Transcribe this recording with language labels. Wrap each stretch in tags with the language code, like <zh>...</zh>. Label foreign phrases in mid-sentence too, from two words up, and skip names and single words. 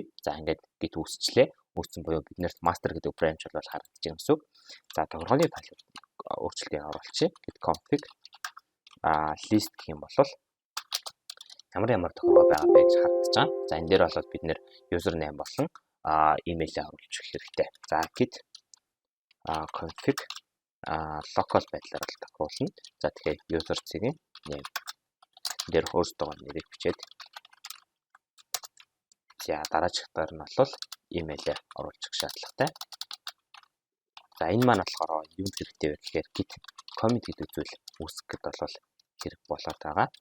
<mn>За ингээд git үүсчлээ. Үүссэн буюу биднэрт master гэдэг branch бол харагдаж байгаа гэсэн үг. За тохиргооны файл өөрчлөлтийг оруулчих.</mn> <en>Git config list</en> <mn>гэх юм бол ямар тохиргоо байгаа бэ гэж харагдаж байгаа. За энэ дээр бол бид нэр username болон email-ийг оруулж өгөх хэрэгтэй. За</mn> <en>git config local</en> <mn>байдлаар л тохируулна. За тэгэхээр user-ийн name дээр өөртөө нэрийг бичээд за дараачихдаар нь бол email-ээр оруулж өгөх шаардлагатай. За энэ маань болохоор юу хэрэгтэй вэ гэхээр</mn> <en>git commit</en> <mn>гэдэг зүйл үүсгэхэд бол хэрэг болоод байгаа.</mn>